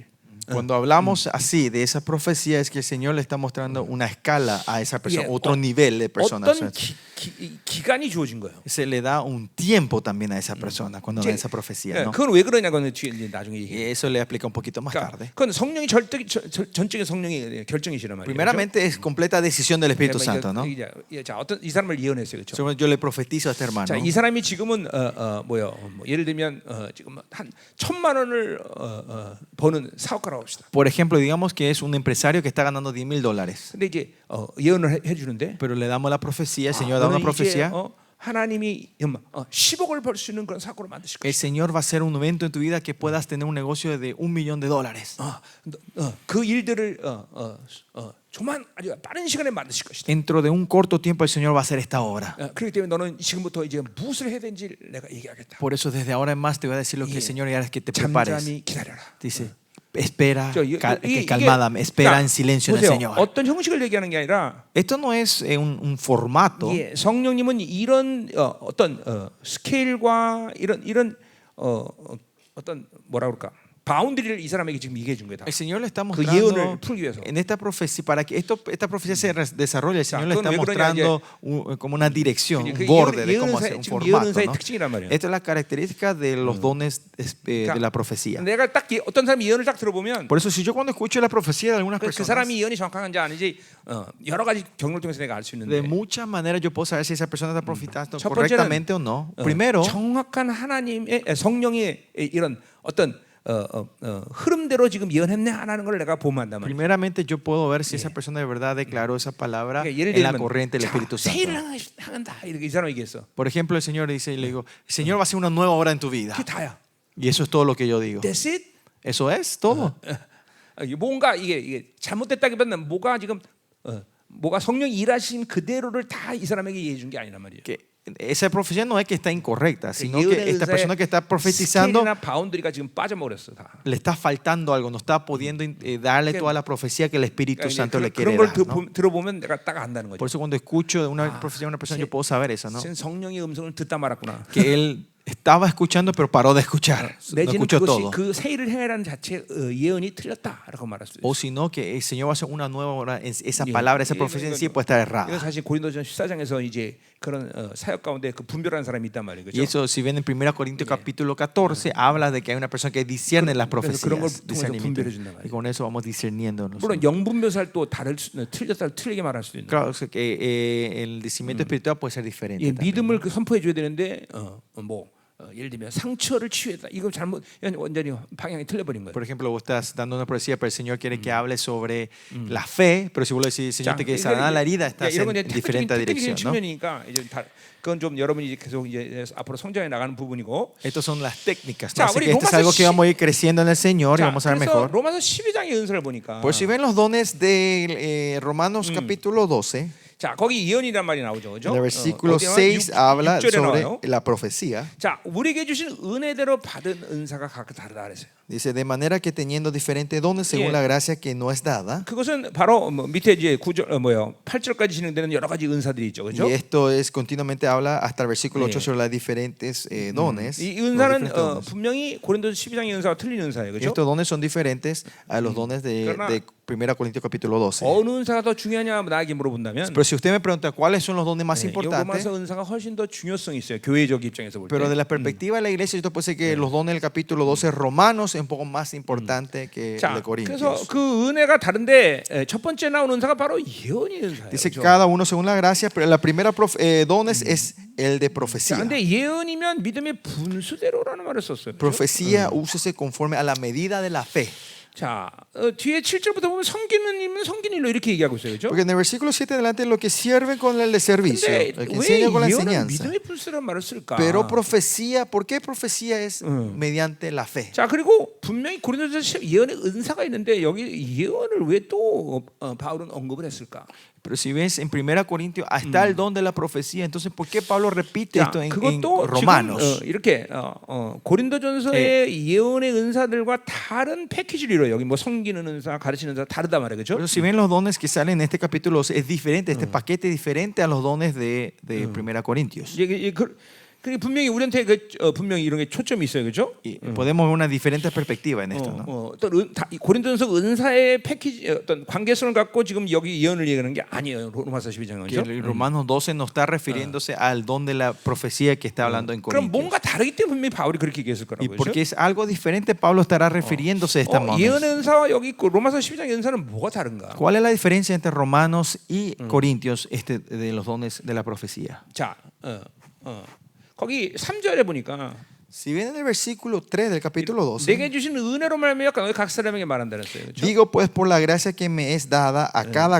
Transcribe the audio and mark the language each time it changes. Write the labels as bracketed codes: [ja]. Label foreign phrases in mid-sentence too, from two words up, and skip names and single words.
[es] Cuando hablamos así de esa profecía es que el Señor le está mostrando una escala a esa persona, [ko] 예, [es] otro nivel de persona. [ko] 어떤 기간이 주어진 거예요. [es] Se le da un tiempo también a esa persona cuando da esa profecía, ¿no? [ko] 그건 왜 그러냐고는 이제 나중에 얘기해요. [es] Y eso le explica un poquito más [ko] 그러니까 [es] tarde. [ko] 그건 성령이 전적인 성령의 결정이시란 말이에요. [es] Primeramente es completa decisión del Espíritu Santo, ¿no? [ko] 자, 어떤 이 사람을 예언했어요, 그렇죠? [es] Yo le profetizo a este hermano. [ko] 자, 이 사람이 지금은 예를 들면 지금 한 1,000만 원을 버는 사업가라고 합시다. [es] Por ejemplo, digamos que es un empresario que está ganando $10,000. [ko] 근데 이제 예언을 해주는데 [es] Pero le damos la profecía, el Señor da una [ko] 너는 [es] profecía. [ko] 이제, 하나님이 10억을 벌 수 있는 그런 사고를 만드실 [es] El [ko] 것이다. [es] Señor va a hacer un evento en tu vida que puedas tener un negocio de $1,000,000. [ko] 그 일들을 조만 아주 빠른 시간에 만드실 것이다. [es] Dentro de un corto tiempo el Señor va a hacer esta obra. [ko] 그렇기 때문에 너는 지금부터 이제 무엇을 해야 되는지 내가 얘기하겠다. [es] Por eso desde ahora en más te voy a decir lo que el Señor quiere que te prepares. [ko] 잠잠히 기다려라. [es] Dice, espera, [ko] 이게 [es] calmada, espera [ko] 그러니까 [es] en silencio en el [ko] 보세요. [es] Señor. [ko] 어떤 형식을 얘기하는 게 아니라 [es] Esto no es un formato. [ko] 예, 성령님은 이런 어떤 스케일과 이런 어떤 뭐라 그럴까 바운드리를 이 사람에게 지금 얘기해 준 거다. [es] El Señor le está [ko] 그 예언을 [es] mostrando [ko] 풀기 위해서. [es] en esta profecía, para que esta profecía se desarrolle, el Señor le [ko] 그건 [es] está [ko] 왜 그러냐, [es] mostrando como una dirección, [ko] 그 [es] un borde de cómo [ko] 예언사의- [es] hacer un [ko] 지금 [es] formato, [ko] 예언사의 [es] ¿no? [ko] 특징이란 말이에요. [es] Esta es la característica de los dones de la profecía. [ko] 내가 딱 어떤 사람이 예언을 딱 들어보면 [es] Por eso si yo cuando escucho la profecía de algunas [ko] 그 [es] personas, [ko] 사람이 예언이 정확한지 아닌지 여러 가지 경험을 통해서 내가 알 수 [es] de [ko] 있는데 [es] muchas maneras yo puedo saber si esa persona está profetando [ko] 첫 번째는, [es] correctamente o no. Primero, [ko] 정확한 하나님의 성령의 이런 어떤 흐름대로 지금 예언했네 안 하는 걸 내가 보면한단 말이야. [es] primeramente yo puedo ver si esa persona de verdad declaró esa palabra [ko] 그러니까 예를 [es] en la [ko] 들면 [es] corriente del Espíritu [ko] 새해를 [es] Santo. [ko] 향한다 이렇게 이 사람이 얘기했어. [es] Por ejemplo, el Señor dice, y le digo, el Señor va a hacer una nueva obra en tu vida. [ko] 그게 다야. [es] Y eso es todo lo que yo digo. [en] That's it. [es] Eso es todo. [ko] 뭔가 이게 잘못됐다기보다는 뭐가 지금 뭐가 성령 일하신 그대로를 다 이 사람에게 얘기해 준 게 아니란 말이에요. [es] Que esa profecía no es que está incorrecta, sino [ko] 예언의 [es] que esta [ko] 은사의 [es] persona que está profetizando [ko] 스케일이나 바운드리가 지금 빠져버렸어 다. [es] le está faltando algo, no está pudiendo darle toda la profecía que el Espíritu Santo le quiere [ko] 그런 걸 [es] dar, ¿no? [ko] 들어보면 내가 딱 안다는 거죠. [es] Por eso cuando escucho de una profecía de una persona, yo puedo saber eso, ¿no? [ko] 지금 성령의 음성을 듣다 말았구나. [es] Que él estaba escuchando pero paró de escuchar, no [ko] 내지는 [es] escuchó [ko] 그것이 [es] todo. [ko] 그 새 일을 행하라는 자체 예언이 틀렸다라고 말할 수 있어요. [es] O sino que el Señor va a hacer una nueva obra, esa [ko] 예, [es] palabra, esa [ko] 예, [es] profecía en sí [ko] 이건- [es] puede estar [ko] 이건 [es] errada. [ko] 사실 고린도전 14장에서 이제 그런 사역 가운데 그 분별하는 사람이 있단 말이에요. [es] Y eso, si ven en 1 Corintios capítulo 14, habla de que hay una persona que discierne las [ko] 그런 걸 [es] profecías. [ko] 통해서 [es] discernimiento. [ko] 분별해준단 말이에요. [es] Y con eso vamos discerniendo. [ko] 물론 영분 묘사를 또 틀렸다 틀리게 말할 수도 있는. [es] Claro, o sea, que el discernimiento espiritual puede ser diferente. [ko] 예, [es] también. [ko] 믿음을 그 선포해 줘야 되는데 예를 들면 상처를 치유했다. 이거 잘못 완전히 방향이 틀려버린 거예요. [es] Por ejemplo, vos estás dando una profecía, pero el Señor quiere que hable sobre la fe, pero si vos le decís, Señor, te quiere sanar la herida, estás [ko] 이런 [es] en [ko] 건 이제 [es] diferente [ko] 테크닉적인 [es] dirección, ¿no? [ko] 측면이니까 이제 그건 좀 여러분이 이제 계속 이제 앞으로 성장해 나가는 부분이고. [es] Estas son las técnicas, [ko] 자, [es] ¿no? Así [ko] 우리 [es] que esto es [ko] 로마서 [es] algo que [ko] 10 [es] vamos a ir creciendo en el Señor y [ko] 자, [es] vamos a ver [ko] 그래서 [es] mejor. [ko] 로마서 12장의 은사를 보니까 [es] Por si ven los dones de Romanos capítulo 12, [ko] 자, 거기 예언이란 말이 나오죠. 그죠? [es] en el versículo [ko] 어디 나와요? [es] 6 habla [ko] 6절에 [es] sobre [ko] 나와요. [es] la profecía. [ko] 자, 우리에게 주신 은혜대로 받은 은사가 각각 다르다 그랬어요. [es] Dice, de manera que teniendo diferentes dones según [ko] 예. [es] la gracia que no es dada. [ko] 그것은 바로 밑에 이제 9절 8절까지 진행되는 여러 가지 은사들이 있죠. 그죠? [es] Y esto es continuamente habla hasta el versículo 8 [ko] 예. [es] sobre las diferentes dones. [ko] 이 [es] los [ko] 은사는 [es] diferentes dones. [ko] 분명히 고린도서 12장의 은사와 틀린 은사예요. [es] Y [ko] 그죠? [es] estos dones son diferentes a los dones de 1 Corintios capítulo 12. [ko] 어느 은사가 더 중요하냐 나에게 물어본다면 [es] Pero si usted me pregunta cuáles son los dones más [ko] 이 [es] importantes, [ko] 로마서 은사가 훨씬 더 중요성이 있어요. 교회적 입장에서 볼 때. [es] pero de la perspectiva de la iglesia, yo puedo decir que los dones del capítulo 12 romanos es un poco más importante que el [ko] 자, [es] de [ko] 그래서 [es] Corintios. [ko] 그 은혜가 다른데 첫 번째 나온 은사가 바로 예언의 은사예요. [es] Dice [ko] 그죠? [es] cada uno según la gracia, pero la primera dones es el de [ko] 자, [es] profecía. [ko] 근데 예언이면 믿음의 분수대로라는 말을 썼어요. 그죠? [es] Profecía úsese conforme a la medida de la fe. [ko] 자, 뒤에 7절부터 보면 섬기는 일은 섬기는 일로 이렇게 얘기하고 있어요. 그죠? [es] Porque en el versículo 7 adelante lo que sirven con el de servicio, [ko] 근데 [es] el que [ko] 왜 [es] enseña con la [ko] 예언은 [es] enseñanza. [ko] 믿음의 분수라는 말을 쓸까? [es] Pero profecía, ¿por qué profecía es mediante la fe? [ko] 자, 그리고 분명히 고린도서 예언의 은사가 있는데 여기 예언을 왜 또 바울은 언급을 했을까? [es] Pero si ves en 1 Corintios está el don de la profecía, entonces ¿por qué Pablo repite [ko] 자, [es] esto en [ko] 그것도 [es] Romanos? [ko] 지금 이렇게 고린도전서의 예언의 은사들과 다른 패키지를 이뤄요. 여기 뭐 섬기는 은사, 가르치는 은사 다르단 말이에요. 그렇죠? [es] Pero si ven los dones que salen en este capítulo es diferente, este paquete es diferente a los dones de 1 Corintios. [ko] 그게 분명히 우리한테 분명히 이런 게 초점이 있어요. 그렇죠? [es] Y podemos ver una diferente perspectiva en esto, ¿no? [ko] 또 고린도전서 은사의 패키지 어떤 관계성을 갖고 지금 여기 예언을 얘기하는 게 아니에요. 로마서 12장은. [es] Que el Romanos 12 no está refiriéndose al don de la profecía que está hablando en [ko] 그럼 [es] Corintios. [ko] 뭔가 다르기 때문에 분명히 바울이 그렇게 얘기했을 [es] Y [ko] 거라고요. [es] porque es algo diferente, Pablo estará refiriéndose a esta manera. [ko] 예언의 은사와 여기 로마서 12장의 은사는 뭐가 다른가? [es] ¿Cuál es la diferencia entre Romanos y Corintios de los dones de la profecía? [ko] 자, 거기 3절에 보니까 [es] Si ven en el versículo 3 del capítulo 12, [ko] 내게 주신 은혜로 말미암아 각 사람에게 말한다는 거예요. 그렇죠? [es] digo pues por la gracia que me es dada a cada